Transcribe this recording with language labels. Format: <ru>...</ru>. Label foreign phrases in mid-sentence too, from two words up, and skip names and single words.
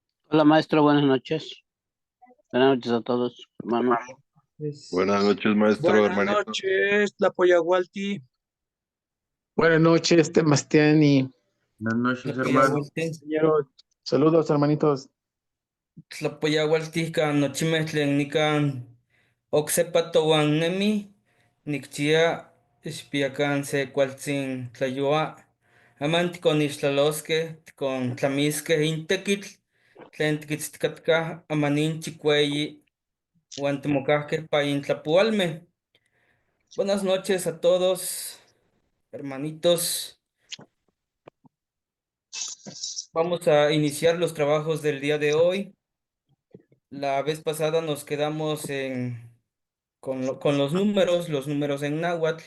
<es>Hola maestro, buenas noches. Buenas noches a todos, hermanos. Buenas noches, maestro, Buenas hermanito. noches, la Poyahualti. Buenas noches, Temastián y Buenas noches, hermano. Tlapoyahualti, compañeros. Saludos, hermanitos.</es> <nah>tlapoyahualtihka nochimehtlen nikan oksepa touannemi, nikchia xpiakan se kualtzin tlayoa, aman tikonixtlaloskeh, tikontlamiskeh intekitl, tlen tikitztikatkah amanin chikueyi, uan timokahkeh pa intlapualmeh.</nah> <es>Buenas noches a todos, hermanitos. Vamos a iniciar los trabajos del día de hoy. La vez pasada nos quedamos con los números en náhuatl.</es>